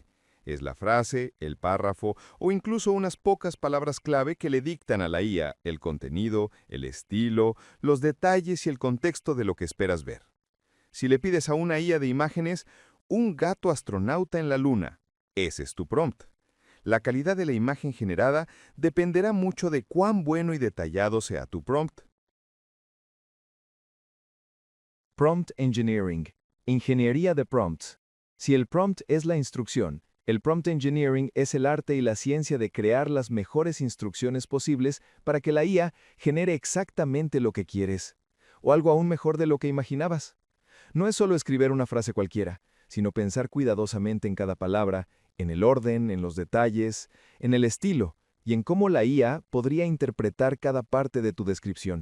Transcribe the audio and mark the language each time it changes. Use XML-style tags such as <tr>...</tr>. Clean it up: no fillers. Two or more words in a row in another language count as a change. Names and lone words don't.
<es>Es la frase, el párrafo o incluso unas pocas palabras clave que le dictan a la IA el contenido, el estilo, los detalles y el contexto de lo que esperas ver. Si le pides a una IA de imágenes, un gato astronauta en la luna, ese es tu prompt. La calidad de la imagen generada dependerá mucho de cuán bueno y detallado sea tu prompt.</es> <en>Prompt Engineering,</en> <es>ingeniería de prompts. Si el prompt es la instrucción, el</es> <en>prompt engineering</en> <es>es el arte y la ciencia de crear las mejores instrucciones posibles para que la IA genere exactamente lo que quieres, o algo aún mejor de lo que imaginabas. No es solo escribir una frase cualquiera, sino pensar cuidadosamente en cada palabra, en el orden, en los detalles, en el estilo, y en cómo la IA podría interpretar cada parte de tu descripción.</es>